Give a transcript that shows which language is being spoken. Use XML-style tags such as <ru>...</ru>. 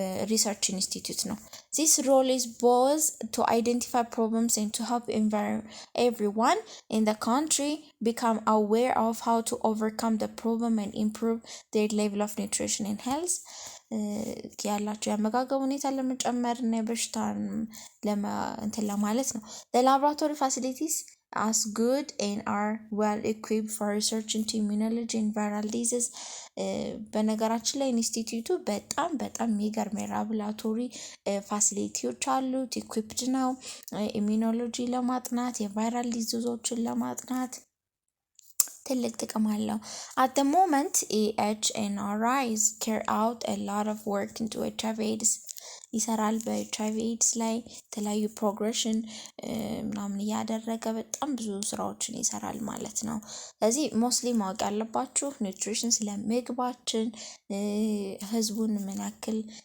<en>research institute ነው። This role is both to identify problems and to help everyone in the country become aware of how to overcome the problem and improve their level of nutrition and health.</en> <am>ያላቸው የአመጋገብ ሁኔታ ለመጨመር እና በሽታን እንትን ለማለት ነው።</am> <en>The laboratory facilities as good and are well equipped for research into immunology and viral diseases.</en> <am>በነገራችን ላይ ኢንስቲትዩቱ በጣም የሚገርም ላቦራቶሪ ፋሲሊቲዎች አሉት። ኢኩዊፕድ ነው ኢሚኖሎጂ ለማጥናት የቫይራል ዲዚዞችን ለማጥናት ትልቅ ጥቅም አለው።</am> <en>at the moment EHNRIs carry out a lot of work into HIV/AIDS</en> <am>ይሰራል። በኤችአይቪ ኤድስ ላይ የተለያዩ ፕሮግሬሽን ምናምን እያደረገ በጣም ብዙ ስራዎችን ይሰራል ማለት ነው። ስለዚህ ሞስሊ ማወቅ ያለባችሁ ኒውትሪሽን ስለ ምግባችን ህዝቡን ምን ያክል</am>